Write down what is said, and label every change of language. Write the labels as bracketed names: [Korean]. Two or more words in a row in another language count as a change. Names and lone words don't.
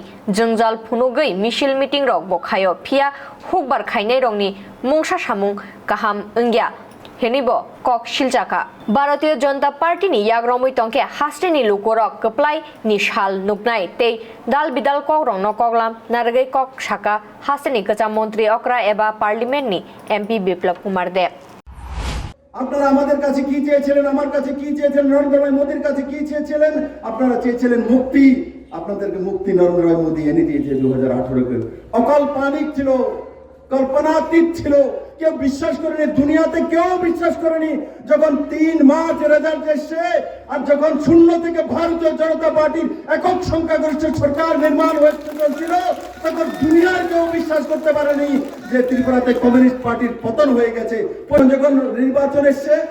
[Kok Borok] जोंजाल फुनुगै मिसिल मिटिं रक बखायो फिया हुकबार खाइने रंनि मुंसा सामुं गाहाम अंगिया हेनिबो कक शिलजाका भारतीय जनता पार्टीनि याग्रमै तंके हास्टेनि लुकुरक कप्लाय निशाल नुकनाय ते दाल बिदाल कगरं न कगलाम नारगै कक शाखा हास्टेनि कचा मन्त्री अक्रा एबा पार्लिमेन्टनि एमपी बिप्लब कुमार देब [Bangla] আপনারা আমাদের কাছে কি চেয়েছিলেন আমার কাছে কি চেয়েছিলেন নরেন্দ্র ভাই মোদির কাছে কি চেয়েছিলেন আপনারা চেয়েছিলেন মুক্তি আপনাদেরকে মুক্তি নরেন্দ্র ভাই মোদি এনে দিয়েছে 2018 কে অকল্পনিক ছিল কল্পনাতীত ছিল কেউ বিশ্বাস করেনি দুনিয়াতে কেউ বিশ্বাস করেনি যখন 3 মার্চ রেজাল্ট এসে আর যখন শূন্য থেকে ভারতীয় জনতা পার্টির একক সংখ্যাগরিষ্ঠ সরকার নির্মাণ হয়েছিল তখন দুনিয়ার কেউ বিশ্বাস করতে পারেনি যে ত্রিপুরাতে কমিউনিস্ট পার্টির পতন হয়ে গেছে যখন নির্বাচন এসে